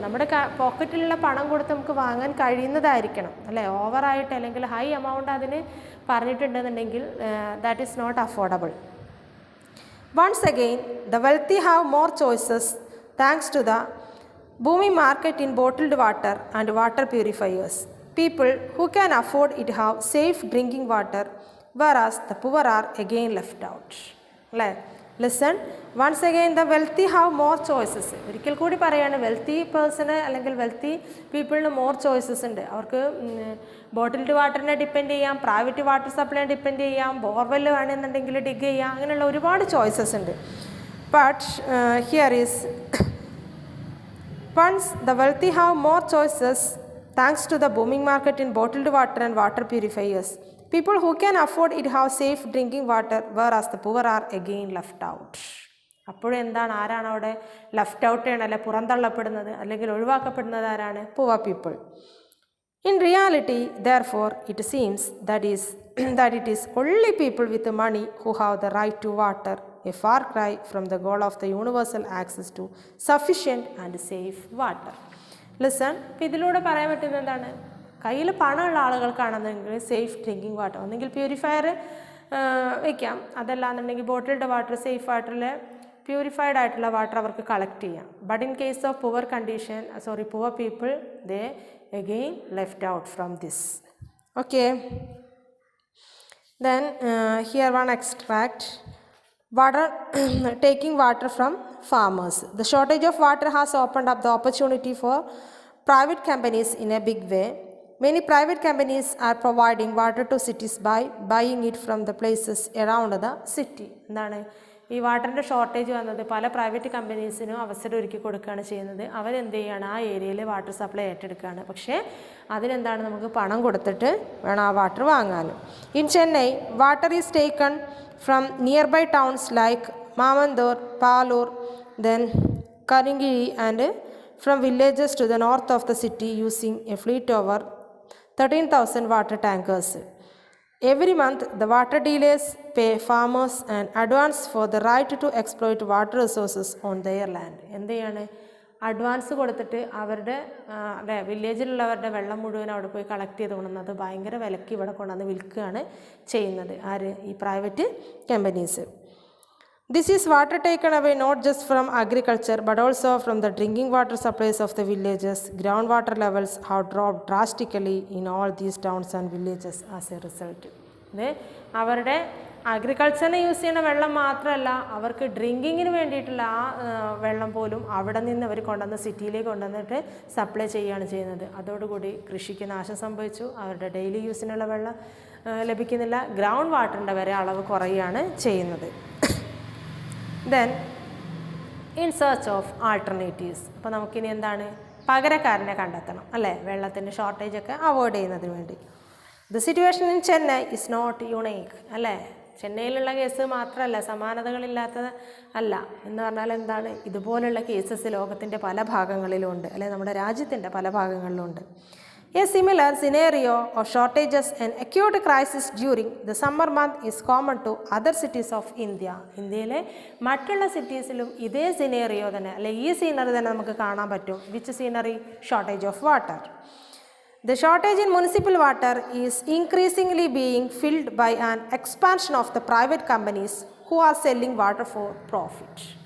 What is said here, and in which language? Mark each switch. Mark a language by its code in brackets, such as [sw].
[ml] നമ്മുടെ പോക്കറ്റിലുള്ള പണം കൊടുത്ത് നമുക്ക് വാങ്ങാൻ കഴിയുന്നതായിരിക്കണം അല്ലേ ഓവറായിട്ട് അല്ലെങ്കിൽ ഹൈ എമൗണ്ട് അതിന് പറഞ്ഞിട്ടുണ്ടെന്നുണ്ടെങ്കിൽ [en] That is not affordable. Once again the wealthy have more choices thanks to the booming market in bottled water and water purifiers. People who can afford it have safe drinking water, whereas the poor are again left out. Listen, once again the wealthy have more choices. [ml] ഒരിക്കൽ കൂടി പറയാണ് wealthy person അല്ലെങ്കിൽ wealthy പീപ്പിളിന് more choices ഉണ്ട്. അവർക്ക് bottled വാട്ടറിനെ depend ചെയ്യാം, private water supply depend ചെയ്യാം, borewell വേണമെന്നുണ്ടെങ്കിൽ dig ചെയ്യാം, അങ്ങനെയുള്ള ഒരുപാട് ചോയ്സസ് ഉണ്ട്. [en] But here is once the wealthy have more choices thanks to the booming market in bottled water and water purifiers. People who can afford it have safe drinking water, whereas the poor are again left out. [ml] അപ്പോഴും എന്താണ്, ആരാണ് അവിടെ left out ചെയ്യണം, അല്ലെ പുറന്തള്ളപ്പെടുന്നത്, അല്ലെങ്കിൽ ഒഴിവാക്കപ്പെടുന്നത് ആരാണ്? Poor people. [en] In reality, therefore, it seems that it is only people with money who have the right to water, a far cry from the goal of the universal access to sufficient and safe water. [ml] Listen, ഇപ്പോൾ ഇതിലൂടെ പറയാൻ പറ്റുന്നത് എന്താണ്? കയ്യിൽ പണമുള്ള ആളുകൾക്കാണെന്നെങ്കിൽ safe drinking water, ഒന്നെങ്കിൽ purifier വയ്ക്കാം, അതല്ലാന്നുണ്ടെങ്കിൽ bottled water, safe വാട്ടറിൽ പ്യൂരിഫൈഡ് ആയിട്ടുള്ള വാട്ടർ അവർക്ക് കളക്ട് ചെയ്യാം. [en] But in case of poor people they again left out from this. Okay, then here one extract. Water taking water from farmers. The shortage of water has opened up the opportunity for private companies in a big way. Many private companies are providing water to cities by buying it from the places around the city. [ml] എന്താണ് ഈ വാട്ടറിൻ്റെ shortage വന്നത് പല private കമ്പനീസിനും അവസരം ഒരുക്കി കൊടുക്കുകയാണ് ചെയ്യുന്നത്. അവരെന്ത് ചെയ്യുകയാണ്, ആ ഏരിയയിൽ വാട്ടർ സപ്ലൈ ഏറ്റെടുക്കുകയാണ്. പക്ഷേ അതിനെന്താണ്, നമുക്ക് പണം കൊടുത്തിട്ട് വേണം ആ വാട്ടർ വാങ്ങാനും. [en] In Chennai, water is taken from near by towns like Mamandur, Palur, then Karinkizhi and from villages to the north of the city using a fleet over 13,000 water tankers. Every month, the water dealers pay farmers an advance for the right to exploit water resources on their land. [ml] എന്ത് ചെയ്യാണ്, advance കൊടുത്തിട്ട് അവരുടെ വില്ലേജിലുള്ളവരുടെ വെള്ളം മുഴുവൻ അവിടെ പോയി collect ചെയ്ത് കൊണ്ടുവന്നത് ഭയങ്കര വിലയ്ക്ക് ഇവിടെ കൊണ്ടുവന്ന് വിൽക്കുകയാണ് ചെയ്യുന്നത്. ആര്? ഈ private companies. [en] This is water taken away not just from agriculture but also from the drinking water supplies of the villages. Groundwater levels have dropped drastically in all these towns and villages as a result. [ml] അവരുടെ അഗ്രികൾച്ചറിന് use ചെയ്യുന്ന വെള്ളം മാത്രമല്ല, അവർക്ക് ഡ്രിങ്കിങ്ങിന് വേണ്ടിയിട്ടുള്ള ആ വെള്ളം പോലും അവിടെ നിന്ന് അവർ കൊണ്ടുവന്ന് സിറ്റിയിലേക്ക് കൊണ്ടുവന്നിട്ട് സപ്ലൈ ചെയ്യുകയാണ് ചെയ്യുന്നത്. അതോടുകൂടി കൃഷിക്ക് നാശം സംഭവിച്ചു, അവരുടെ ഡെയിലി യൂസിനുള്ള വെള്ളം ലഭിക്കുന്നില്ല, ഗ്രൗണ്ട് വാട്ടറിൻ്റെ വരെ അളവ് കുറയുകയാണ് ചെയ്യുന്നത്. [en] Then in search of alternatives. [ml] അപ്പോൾ നമുക്കിനി എന്താണ്, പകരക്കാരനെ കണ്ടെത്തണം അല്ലേ, വെള്ളത്തിൻ്റെ ഷോർട്ടേജൊക്കെ അവോയ്ഡ് ചെയ്യുന്നതിന് വേണ്ടി. [en] the situation in Chennai is not unique [ml] അല്ലേ, ചെന്നൈയിലുള്ള കേസ് മാത്രമല്ല, സമാനതകളില്ലാത്തത് അല്ല എന്ന് പറഞ്ഞാൽ എന്താണ്, ഇതുപോലുള്ള കേസസ് ലോകത്തിൻ്റെ പല ഭാഗങ്ങളിലും ഉണ്ട് അല്ലെ, നമ്മുടെ രാജ്യത്തിൻ്റെ പല ഭാഗങ്ങളിലും ഉണ്ട്. [en] A similar scenario of shortages and acute crisis during the summer month is common to other cities of India. [ml] ഇന്ത്യയിലെ മറ്റുള്ള സിറ്റീസിലും ഇതേ സിനേറിയോ തന്നെ അല്ലെ, ഈ സീനറി തന്നെ നമുക്ക് കാണാൻ പറ്റും. [en] Which scenery? Shortage of water. The shortage in municipal water is increasingly being filled by an expansion of the private companies who are selling water for profit.